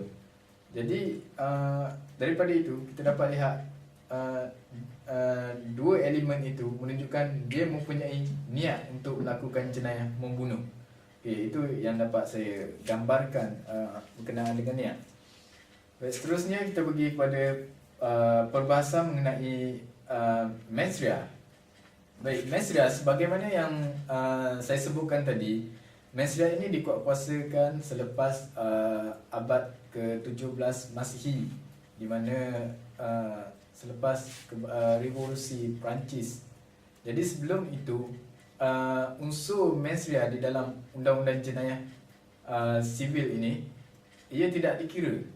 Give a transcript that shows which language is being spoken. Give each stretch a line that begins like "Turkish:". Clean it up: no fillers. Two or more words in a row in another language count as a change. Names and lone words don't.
Malay: Jadi daripada itu kita dapat lihat dua elemen itu menunjukkan dia mempunyai niat untuk melakukan jenayah membunuh. Okay, itu yang dapat saya gambarkan berkenaan dengan niat. Baik, seterusnya kita pergi kepada perbahasan mengenai
Latin: mens rea.
Malay: Baik,
Latin: mens rea
Malay: sebagaimana yang saya sebutkan tadi,
Latin: mens rea
Malay: ini dikuatkuasakan selepas abad ke-17 Masihi, di mana selepas revolusi Perancis. Jadi sebelum itu unsur
Latin: mens rea
Malay: di dalam undang-undang jenayah sivil ini ia tidak dikira.